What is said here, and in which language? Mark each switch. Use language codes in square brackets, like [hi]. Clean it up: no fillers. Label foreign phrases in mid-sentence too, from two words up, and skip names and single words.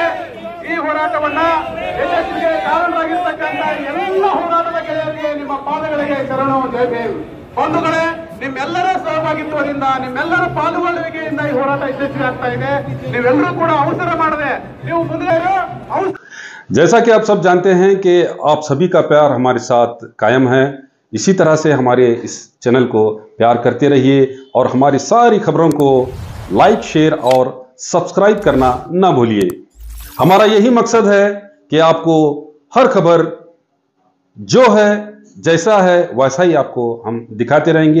[kn] ಈ ಹೋರಾಟವನ್ನ ಯಶಸ್ವಿಗೆ ಕಾರಣರಾಗಿರ್ತಕ್ಕಂಥ ಎಲ್ಲ ಹೋರಾಟದ ಗೆಳೆಯರಿಗೆ ನಿಮ್ಮ ಪಾದಗಳಿಗೆ ಶರಣು ಜೈ ಭೀಮ್. ಬಂಧುಗಳೇ, ನಿಮ್ಮೆಲ್ಲರ ಸಹಭಾಗಿತ್ವದಿಂದ, ನಿಮ್ಮೆಲ್ಲರ ಪಾಲ್ಗೊಳ್ಳುವಿಕೆಯಿಂದ ಈ ಹೋರಾಟ ಯಶಸ್ವಿ ಆಗ್ತಾ ಇದೆ. ನೀವೆಲ್ಲರೂ ಕೂಡ ಅವಸರ ಮಾಡದೆ ನೀವು ಮುಂದೆ [hi] जैसा कि आप सब जानते हैं कि आप सभी का प्यार हमारे साथ कायम है। इसी तरह से हमारे इस चैनल को प्यार करते रहिए और हमारी सारी खबरों को [en] like, share [hi] और सब्सक्राइब करना ना भूलिए। हमारा यही मकसद है कि आपको हर खबर जो है, जैसा है वैसा ही आपको हम दिखाते रहेंगे।